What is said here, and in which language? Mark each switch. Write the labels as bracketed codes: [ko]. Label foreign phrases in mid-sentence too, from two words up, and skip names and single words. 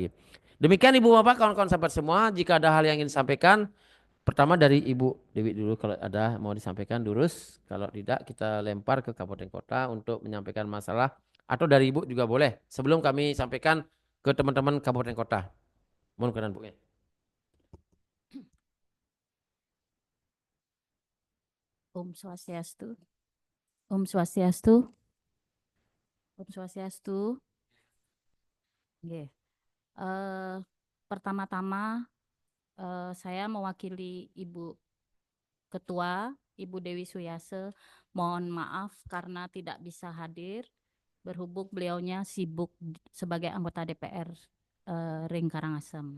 [id] Demikian Ibu Bapak, kawan-kawan sahabat semua. Jika ada hal yang ingin disampaikan, pertama dari Ibu Dewi dulu kalau ada mau disampaikan durus. Kalau tidak kita lempar ke kabupaten kota untuk menyampaikan masalah. Atau dari Ibu juga boleh. Sebelum kami sampaikan ke teman-teman kabupaten kota. Mohon kenan Bu. [ban] Om Swastiastu. Om Swastiastu. Om Swastiastu. [id] Nggih. Pertama-tama saya mewakili Ibu Ketua, Ibu Dewi Suyase, mohon maaf karena tidak bisa hadir, berhubung beliaunya sibuk sebagai anggota DPR Ring Karangasem.